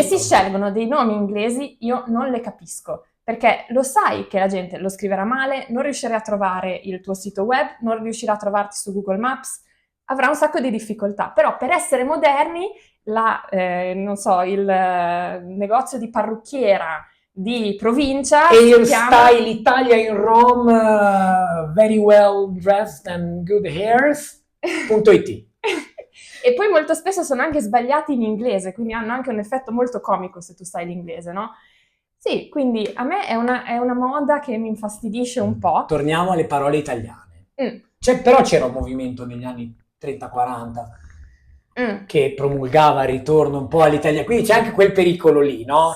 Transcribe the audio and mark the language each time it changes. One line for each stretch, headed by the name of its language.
Italian: che si scelgono dei nomi inglesi io non le capisco, perché lo sai che la gente lo scriverà male, non riuscirà a trovare il tuo sito web, non riuscirà a trovarti su Google Maps, avrà un sacco di difficoltà, però per essere moderni, non so, il negozio di parrucchiera di provincia si chiama...
English: Hairstyle Italia in Rome, very well dressed and good hairs.it.
Italian: E poi molto spesso sono anche sbagliati in inglese, quindi hanno anche un effetto molto comico se tu sai l'inglese, no? Sì, quindi a me è una moda che mi infastidisce un po'. Torniamo alle parole italiane. Però c'era un movimento negli anni 30-40 che promulgava il ritorno un po' all'Italia, quindi c'è anche quel pericolo lì, no?